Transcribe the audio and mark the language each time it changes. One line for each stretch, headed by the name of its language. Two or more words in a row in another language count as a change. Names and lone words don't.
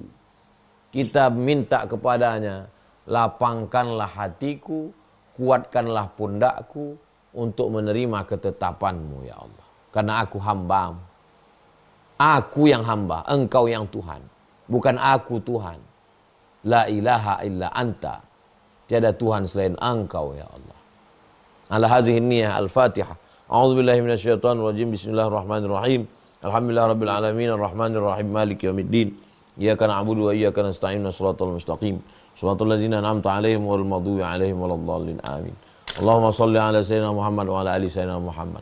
Indonesian: Kita minta kepadanya, lapangkanlah hatiku, kuatkanlah pundakku untuk menerima ketetapanmu
Arabic: يا الله.
Indonesian: Karena aku hambamu. Aku yang hamba, engkau yang Tuhan. Bukan aku Tuhan.
Arabic: لا إله إلا أنت.
Indonesian: Tiada Tuhan selain engkau
Arabic: يا الله. على هذه النية الفاتحة. أعوذ بالله من الشيطان الرجيم. بسم الله الرحمن الرحيم. الحمد لله رب العالمين الرحمن الرحيم مالك يوم الدين. إياك نعبد وإياك نستعين. الصراط المستقيم. صراط الذين أنعمت عليهم غير المغضوب عليهم ولا الضالين. Amin. اللهم صل على سيدنا محمد وعلى آل سيدنا محمد.